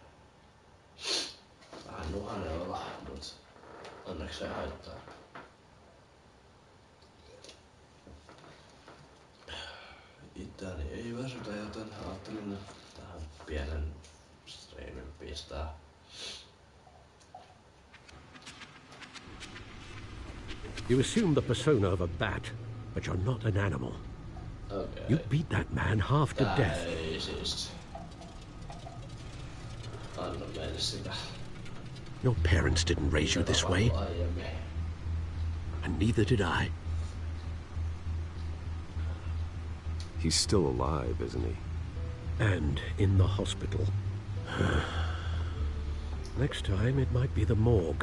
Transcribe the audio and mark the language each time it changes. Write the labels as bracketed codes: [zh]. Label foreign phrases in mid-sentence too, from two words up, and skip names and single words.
[fi] Vähän nuhanella, mut onneksi se haittaa. Itseäni ei väsytä, joten ajattelin tähän pienen streamin pistää. [en] You assume the persona of a bat, but you're not an animal. Okay. You beat that man half to death. [fi] Ei siis. Anna meille sitä. [en] Your parents didn't raise you this way, and neither did I. He's still alive, isn't he? And in the hospital. Next time it might be the morgue.